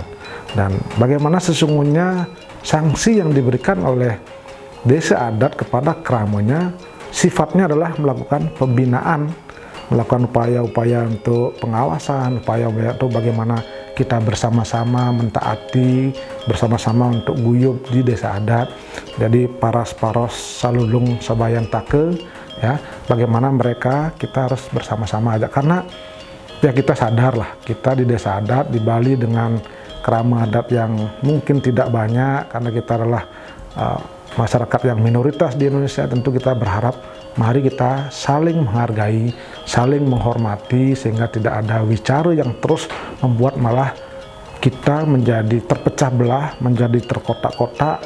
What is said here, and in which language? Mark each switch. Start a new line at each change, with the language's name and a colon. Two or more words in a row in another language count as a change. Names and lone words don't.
Indonesian: Dan bagaimana sesungguhnya sanksi yang diberikan oleh desa adat kepada keramanya sifatnya adalah melakukan pembinaan, melakukan upaya-upaya untuk pengawasan, upaya-upaya untuk bagaimana kita bersama-sama mentaati, bersama-sama untuk guyup di desa adat.
Balinese: Jadi paras-paros salulung sabayan take,
Indonesian: ya, bagaimana mereka kita harus bersama-sama aja, karena ya kita sadar lah, kita di desa adat di Bali dengan kerama adat yang mungkin tidak banyak, karena kita adalah masyarakat yang minoritas di Indonesia. Tentu kita berharap mari kita saling menghargai, saling menghormati, sehingga tidak ada wicara yang terus membuat malah kita menjadi terpecah belah, menjadi terkotak-kotak.